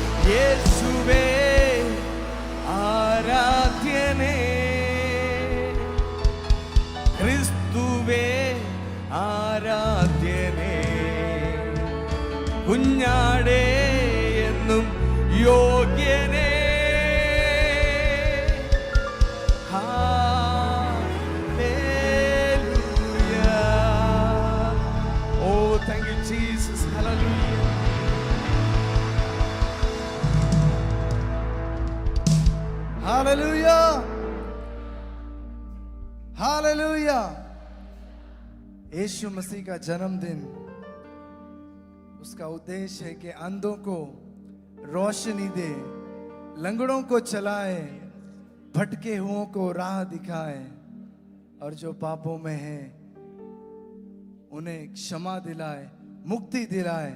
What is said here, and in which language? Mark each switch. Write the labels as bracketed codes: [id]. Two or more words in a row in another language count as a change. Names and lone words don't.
[kn] ಯೇಸುವೇ ಆರಾಧ್ಯನೇ, [ml] ക്രിസ്തുവേ ആരാധ്യനേ, കുഞ്ഞാടേ എന്നും യോഗ്യനേ. [en] Hallelujah. Oh, thank you, Jesus. Hallelujah. [hi] हालेलुया, हालेलुया। यीशु मसीह का जन्मदिन, उसका उद्देश्य है कि अंधों को रोशनी दे, लंगड़ों को चलाए, भटके हुओं को राह दिखाए, और जो पापों में हैं उन्हें क्षमा दिलाए, मुक्ति दिलाए।